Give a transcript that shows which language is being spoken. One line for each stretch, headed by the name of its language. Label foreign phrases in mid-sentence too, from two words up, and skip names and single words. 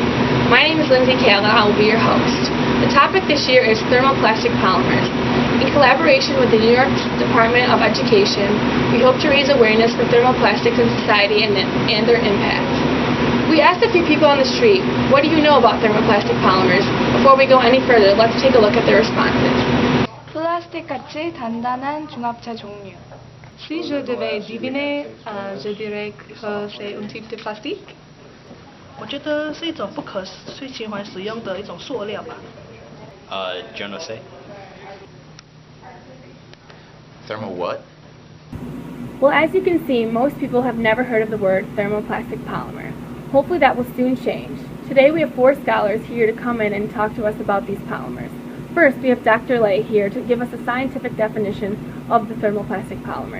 English: My name is Lindsay Kayla and I will be your host. The topic this year is thermoplastic polymers. In collaboration with the New York Department of Education, we hope to raise awareness for thermoplastics in society and their impact. We asked a few people on the street, what do you know about thermoplastic polymers? Before we go any further, let's take a look at their responses.
Korean: 플라스틱같이 단단한 중합체 종류.
French: Si je devais deviner, je dirais que c'est un type de plastique.
Chinese: 我觉得是一种不可循环使用的一种塑料吧。
French: Je ne sais.
English: Thermo what? Well, as you can see, most people have never heard of the word thermoplastic polymer. Hopefully that will soon change. Today we have 4 scholars here to come in and talk to us about these polymers. First, we have Dr. Lay here to give us a scientific definition of the thermoplastic polymer.